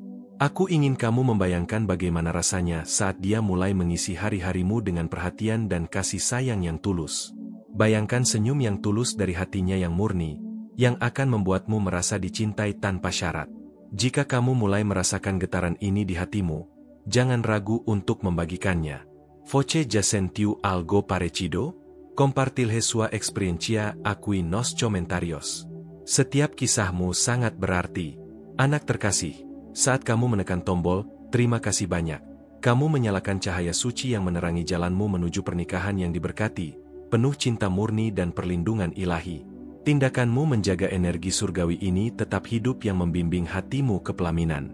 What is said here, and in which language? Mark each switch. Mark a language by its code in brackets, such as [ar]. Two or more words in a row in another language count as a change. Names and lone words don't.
[id] Aku ingin kamu membayangkan bagaimana rasanya saat dia mulai mengisi hari-harimu dengan perhatian dan kasih sayang yang tulus. Bayangkan senyum yang tulus dari hatinya yang murni, yang akan membuatmu merasa dicintai tanpa syarat. Jika kamu mulai merasakan getaran ini di hatimu, jangan ragu untuk membagikannya. [pt] Voce ya sentiu algo parecido? Compartilhe sua experiencia aquí nos comentarios. [id] Setiap kisahmu sangat berarti. Anak terkasih, saat kamu menekan tombol, terima kasih banyak. Kamu menyalakan cahaya suci yang menerangi jalanmu menuju pernikahan yang diberkati, penuh cinta murni dan perlindungan ilahi. Tindakanmu menjaga energi surgawi ini tetap hidup yang membimbing hatimu ke pelaminan.